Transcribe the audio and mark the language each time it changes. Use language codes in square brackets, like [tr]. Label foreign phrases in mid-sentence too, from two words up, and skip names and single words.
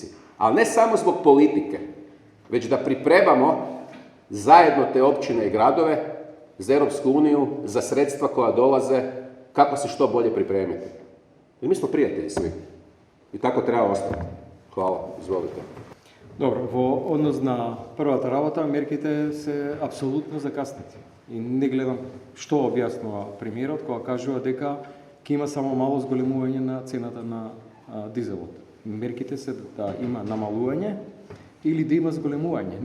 [hr] Ali ne samo zbog politike, već da pripremamo zajedno te općine i gradove za Europsku uniju, za sredstva koja dolaze, kako se što bolje pripremiti. I mi smo prijatelji svi. I tako treba ostati. Hvala, izvolite. [mk] Добро, во однос на првата работа, мерките се апсолутно закаснати. И не гледам што објаснува премиерот кога кажува дека ќе има само мало зголемување на цената на дизелот. Мерките се да има намалување или да има зголемување.